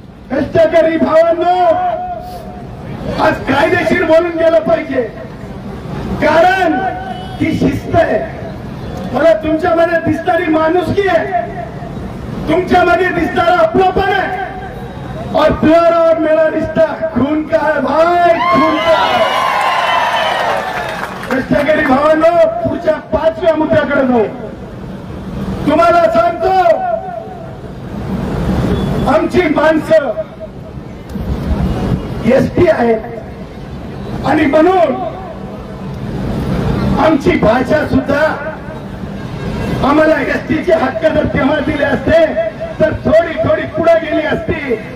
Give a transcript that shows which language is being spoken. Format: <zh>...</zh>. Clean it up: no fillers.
<mr>कष्टकरी भावांनो, आज कायदेशीर बोलून गेलं पाहिजे, कारण ही शिस्त आहे. मला तुमच्यामध्ये दिसणारी माणुसकी आहे, तुमच्यामध्ये दिसणारा आपलापण आहे.</mr> <hi>और प्यार और मेरा रिश्ता खून का है भाई, खून का है.</hi> <mr>कष्टकरी भावांनो, पुढच्या 5व्या मुद्द्याकडे जाऊ. तुम्हाला सांगतो, आमची माणसं एसटी आहे आणि म्हणून आमची भाषा सुद्धा, आम्हाला एसटीचे हक्क जर तेव्हा दिले असते तर थोडी पुढे गेली असती.</mr>